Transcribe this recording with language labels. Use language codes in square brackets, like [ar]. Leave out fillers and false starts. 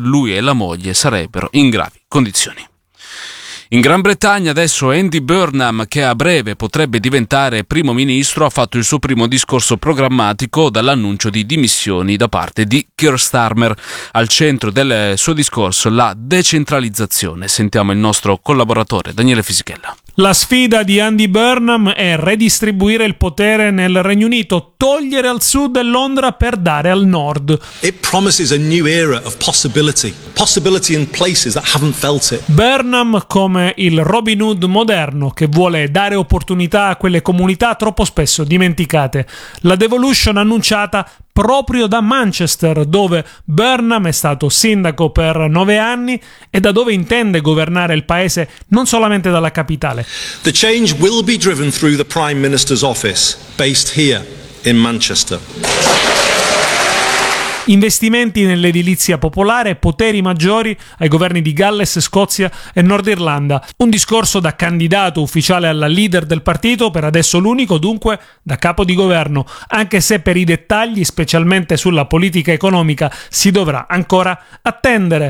[it] Lui e la moglie sarebbero in gravi condizioni. In Gran Bretagna adesso Andy Burnham, che a breve potrebbe diventare primo ministro, ha fatto il suo primo discorso programmatico dall'annuncio di dimissioni da parte di Keir Starmer. Al centro del suo discorso la decentralizzazione. Sentiamo il nostro collaboratore Daniele Fisichella. La sfida di Andy Burnham è redistribuire il potere nel Regno Unito, togliere al sud Londra per dare al nord. [en] It promises a new era of possibility, possibility in places that haven't felt it. [it] Burnham come il Robin Hood moderno, che vuole dare opportunità a quelle comunità troppo spesso dimenticate. La devolution annunciata proprio da Manchester, dove Burnham è stato sindaco per 9 anni e da dove intende governare il paese non solamente dalla capitale. [en] The change will be driven through the Prime Minister's office, based here in Manchester. [it] Investimenti nell'edilizia popolare, poteri maggiori ai governi di Galles, Scozia e Nord Irlanda. Un discorso da candidato ufficiale alla leader del partito, per adesso l'unico dunque da capo di governo, anche se per i dettagli, specialmente sulla politica economica, si dovrà ancora attendere.